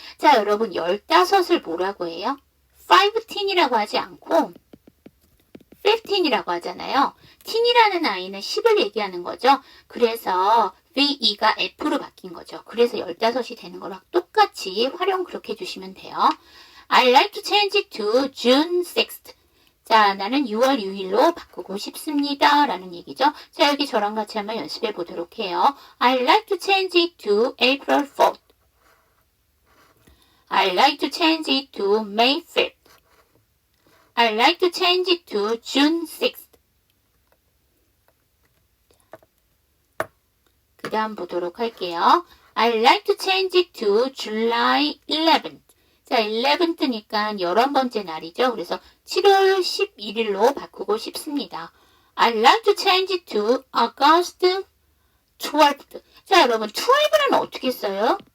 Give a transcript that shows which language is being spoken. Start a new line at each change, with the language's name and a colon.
Korean: 자, 여러분 15을 뭐라고 해요? 15이라고 하지 않고 15이라고 하잖아요. teen이라는 아이는 10을 얘기하는 거죠. 그래서 VE가 F로 바뀐 거죠. 그래서 15이 되는 거랑 똑같이 활용 그렇게 해주시면 돼요.
English: I like to change it to June 6th.
Korean: 자, 나는 6월 6일로 바꾸고 싶습니다. 라는 얘기죠. 자, 여기 저랑 같이 한번 연습해 보도록 해요.
English: I like to change it to April 4th. I like to change it to May 5th. I like to change it to June 6th.
Korean: 그 다음 보도록 할게요.
English: I like to change it to July 11th.
Korean: 자, 11th니까 11번째 날이죠. 그래서 7월 11일로 바꾸고 싶습니다.
English: I'd like to change it to August 12th.
Korean: 자, 여러분, 12는 어떻게 써요?